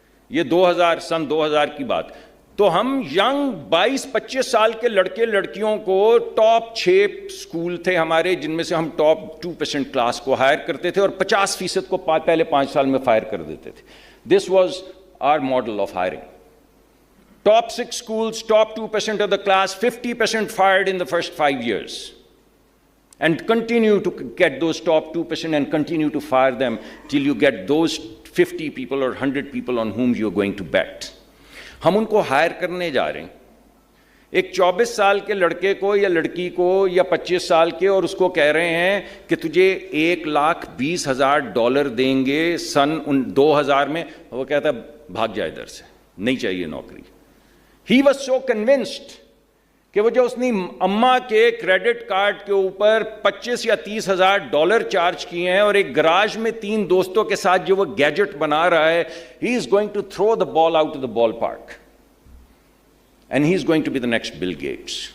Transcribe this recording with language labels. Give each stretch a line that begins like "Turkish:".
Urdu: یہ سن 2000 کی بات. تو ہم ینگ 22-25 سال کے لڑکے لڑکیوں کو، ٹاپ 6 اسکول تھے ہمارے جن میں سے ہم ٹاپ 2% کلاس کو ہائر کرتے تھے اور 50% کو پہلے 5 سال میں فائر کر دیتے تھے.
English: This was our model of hiring. Top 6 schools, top 2% of the class, 50% fired in the first 5 years. And continue to get those top 2% and continue to fire them till you get those 50 people or 100 people on whom you're going to bet.
Urdu: ہم ان کو higher کرنے جا رہے ہیں، ایک 24 سال کے لڑکے کو یا لڑکی کو یا 25 سال کے، اور اس کو کہہ رہے ہیں کہ تجھے $1,20,000 دیں گے سن 2000 میں. وہ کہتا ہے بھاگ جائے ادھر سے، نہیں چاہیے نوکری.
English: He was so convinced
Urdu: کہ وہ جو اس نے اماں کے کریڈٹ کارڈ کے اوپر $25,000 یا $30,000 چارج کیے ہیں اور ایک گراج میں 3 دوستوں کے ساتھ جو وہ گیجٹ بنا رہا ہے،
English: he is going to throw the ball out of the ballpark and he is going to be the next Bill Gates.